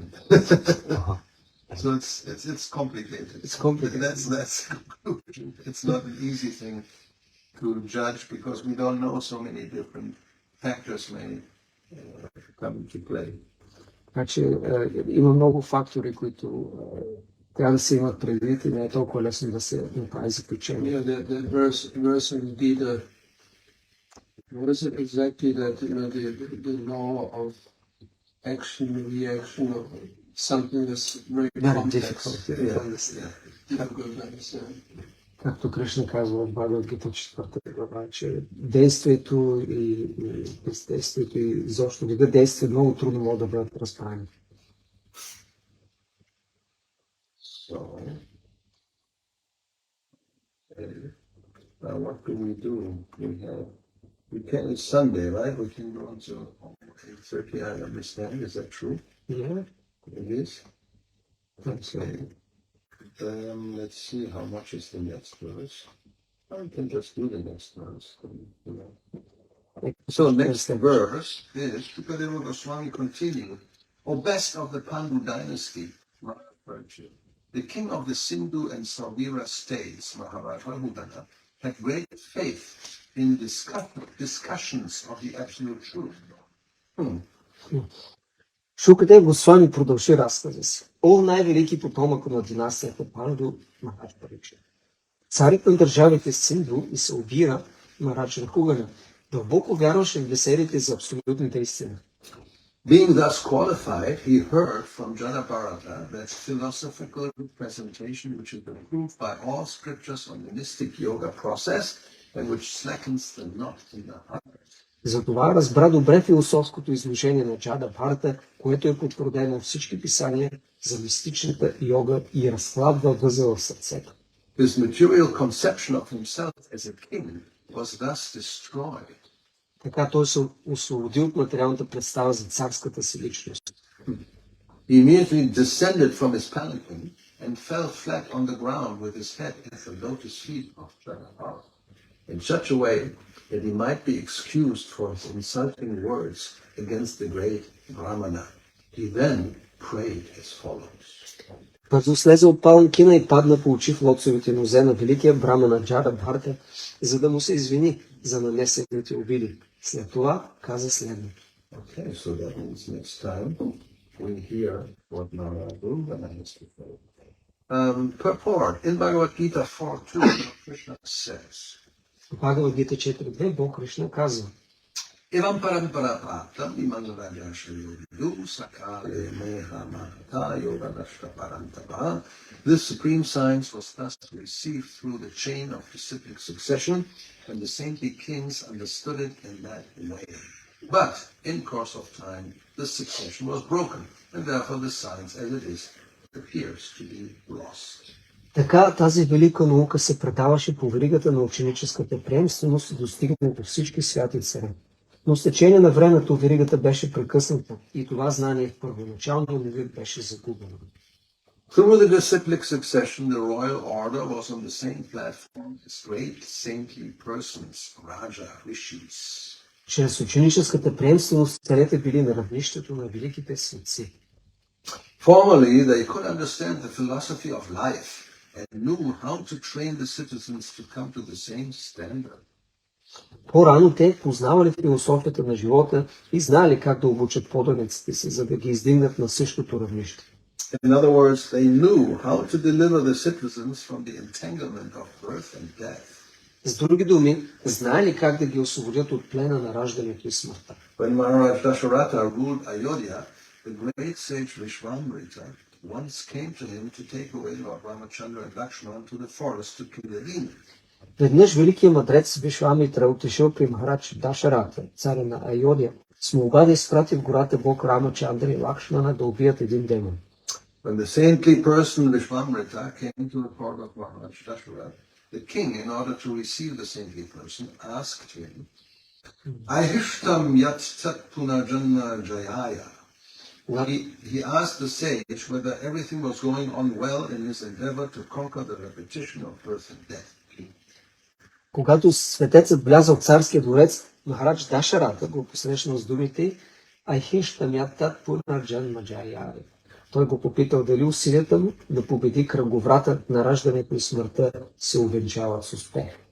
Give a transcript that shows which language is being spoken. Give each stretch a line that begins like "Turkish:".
English: So it's complicated. It's complicated. That's the conclusion. It's not an easy thing to judge because we don't know so many different factors may come into play.
Bulgarian: Значи има много фактори, които трябва да се имат предвид и не е толкова лесно да се направи заключение.
English: Yeah, the verse in Gita, what is it exactly that the law of action, reaction, of something that's very complex, difficult to understand. Difficult to understand.
Bulgarian: Както Кришна казва в Бхагавад-гита 4 глава, че действието и бездействието и изобщо вида действия много трудно могат да бъдат разправени.
English: So, now what can we do? We can, it's Sunday, right? We can go until 8:30, I understand. Is that true? Yeah. It is? Okay. Let's see how much is the next verse. I can just do the next verse. So next verse is Bhakti Goswami continued. O best of the Pandu dynasty, virtue, the king of the Sindhu and Sauvira states, Maharaj Rahudana, had great faith in discussions of the absolute truth.
Bulgarian: Шукадев Госвами продължи разказа си. О, най-велики потомък на династията Панду, Марадж Парикшит. Царят на държавите Синду и Саубира, Марадж Рахугана, дълбоко вярваше в беседите за абсолютната истина.
English: Being thus qualified, he heard from Jadabharata that philosophical presentation which is approved by all scriptures on the mystic yoga process and which slackens the knot in the heart.
Bulgarian: Затова разбра добре философското изложение на Джада Бхарата, което е потвърдено от всички писания за мистичната йога и разхлабва възела в сърцето.
English: His material conception of himself as a king was thus destroyed.
Bulgarian: Така той се освободи от материалната представа за царската си личност.
English: He immediately descended from his palanquin and fell flat on the ground with his head at the lotus feet of Jagannath, in such a way that he might be excused for his insulting words against the great Brahmana. He then prayed as follows.
Bulgarian: Бързо слезе от паланкина и падна по очи в лотосовите нозе на великия брамана Джада Бхарта, за да му се извини за нанесените обиди. След това каза следното.
English: Okay, so that means next time we hear what Narayana has to say. Purport in Bhagavad Gita 4:2, Krishna says,
Bulgarian: В Бхагавад Гита 4.2 Бог Кришна казва:
Sanskrit: Evam parampara praptam imam rajashriyo vidu sakale meha mahata yogadashta parantapa.
English: This supreme science was thus received through the chain of disciplic succession, and the saintly kings understood it in that way. But in course of time, this succession was broken, and therefore the science as it is appears to be lost.
Bulgarian: Така тази велика наука се предаваше по веригата на ученическата приемственост и достигна до всички святи царе. Но с течение на времето веригата беше прекъсната и това знание в първоначалния му вид беше загубено.
English: Through the disciplic succession, the royal order was on the same platform as great saintly persons, Raja Rishis.
Bulgarian: Чрез ученическата приемственост царете били на равнището на великите светци.
English: Formerly, they could understand the philosophy of life and knew how to train the citizens to come to the same standard.
Bulgarian: По-рано те познавали философията на живота и знали как да обучат поданиците си, за да ги издигнат на същото равнище.
English: In other words, they knew how to deliver the citizens from the entanglement of birth and death.
Bulgarian: С други думи, знали как да ги освободят от плена на раждането и смъртта.
English: When Maharaj Dasharatha ruled Ayodhya, the great sage Vishwamrita once came to him to take away Lord Ramachandra and Lakshmana to the forest to kill the demon.
Bulgarian: Веднъж великият мъдрец Вишвамитра отишъл при Махарадж Дашарата, царя на Айодия, с молба да изпрати в гората бог Рамачандра и Лакшмана да убият един демон.
English: When the saintly person Vishwamrita came to the court of Maharaj Dasharatha, the king, in order to receive the saintly person, asked him,
Sanskrit: Ahishtam yat tat punajanna jayaya.
English: He asked the sage whether everything was going on well in his endeavor to conquer the repetition of birth and death.
Bulgarian: Когато светецът влязъл в царския дворец, Махарадж Дашарата го посрещнал с думите
Sanskrit: Ахиштамятат Пунарджан Маджаяри.
Bulgarian: Той го попитал дали усилията му да победи кръговрата на раждането и смъртта се увенчават с успех.